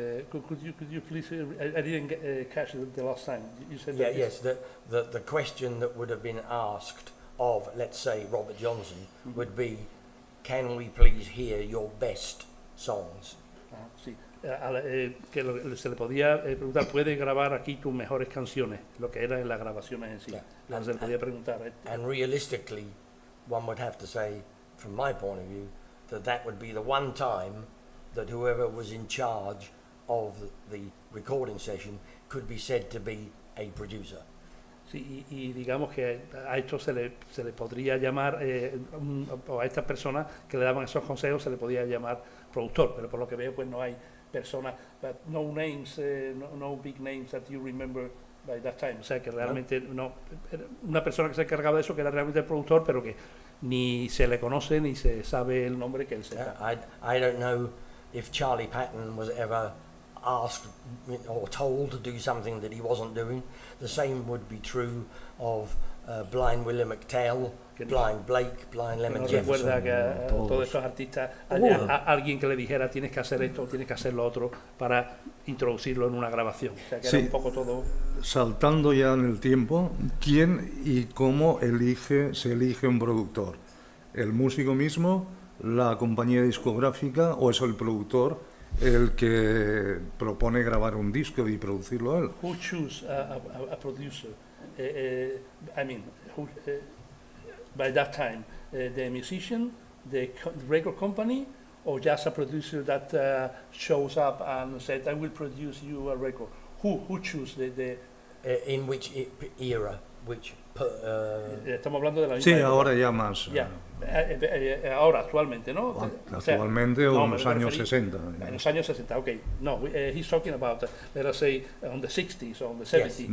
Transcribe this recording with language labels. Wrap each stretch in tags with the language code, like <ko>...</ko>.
<en>Could you please, I didn't catch the last time. You said Yeah, that yes, the question that would have been asked of, let's say, Robert Johnson would be, can we please hear your best songs?</en> <es>Sí. Que se le podía preguntar, ¿puedes grabar aquí tus mejores canciones? Lo que eran las grabaciones en sí.</es> <en>Yeah.</en> <es>Se le podía preguntar.</es> <en>And realistically, one would have to say, from my point of view, that would be the one time that whoever was in charge of the recording session could be said to be a producer.</en> <es>Sí, y digamos que a esto se le podría llamar, o a estas personas que le daban esos consejos se le podía llamar productor, pero por lo que veo pues no hay personas,</es> <en>no names, no big names that you remember by that time.</en> <es>O sea que realmente no, una persona que se encargaba de eso, que era realmente el productor, pero que ni se le conoce ni se sabe el nombre que él sepa.</es> <en>I don't know if Charlie Patton was ever asked or told to do something that he wasn't doing. The same would be true of Blind Willie McTell, Blind Blake, Blind Lemon no Jefferson.</en> <es>Recuerda que a todos esos artistas haya alguien que le dijera tienes que hacer esto, tienes que hacer lo otro para introducirlo en una grabación. O sea que era un poco todo. Saltando ya en el tiempo, ¿quién y cómo se elige un productor? ¿El músico mismo, la compañía discográfica o es el productor el que propone grabar un disco y producirlo él?</es> <en>Who choose a producer? I mean, who, by that time, the musician, the record company, or just a producer that shows up and said, I will produce you a record? Who choose the In which era? Which</en> <es>estamos hablando de la misma Sí, época. ahora ya más. Ya. Ahora, actualmente, ¿no? Actualmente o en los años 60. En los años 60, ok.</es> <en>No, he's talking about, let us say, on the 60s or on the 70s.</en>